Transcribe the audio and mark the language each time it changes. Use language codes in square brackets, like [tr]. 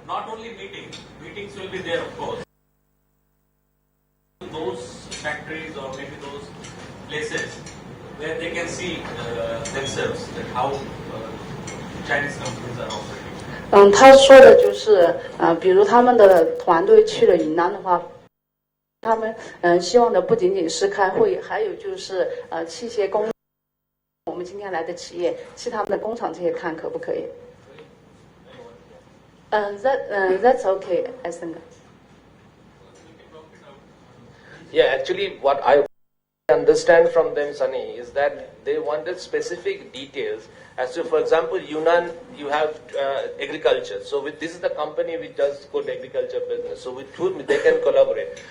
[en] not only meetings will be there, of course. Those factories or maybe those places where they can see themselves that how Chinese companies are operating. [zh] 他说的就是，比如他们的团队去了云南的话，他们希望的不仅仅是开会，还有就是器械工，我们今天来的企业去他们的工厂这些看可不可以？ [en] That's okay, I think. Yeah, actually, what I understand from them, Sunny, is that they wanted specific details as to, for example, Yunnan, you have agriculture. So this is the company which does good agriculture business. So with whom they can collaborate.